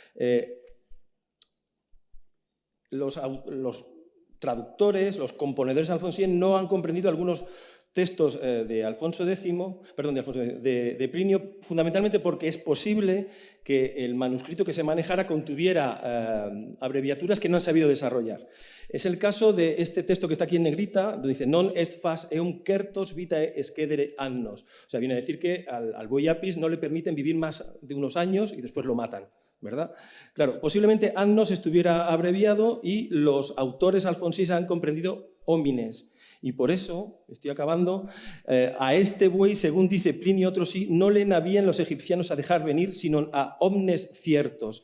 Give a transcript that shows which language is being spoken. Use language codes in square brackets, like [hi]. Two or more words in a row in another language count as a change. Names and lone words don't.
[es] Los traductores, los componedores alfonsíes no han comprendido algunos textos de Alfonso X, de Plinio, fundamentalmente porque es posible que el manuscrito que se manejara contuviera abreviaturas que no han sabido desarrollar. Es el caso de este texto que está aquí en negrita, donde dice [la] non est fas eum certos vitae excedere annos. [es] O sea, viene a decir que al buey Apis no le permiten vivir más de unos años y después lo matan, ¿verdad? Claro, posiblemente annos estuviera abreviado y los autores alfonsíes han comprendido homines. Y por eso, estoy acabando, a este buey, según dice Plinio otro sí, no le navían los egipcianos a dejar venir, sino a omnes ciertos.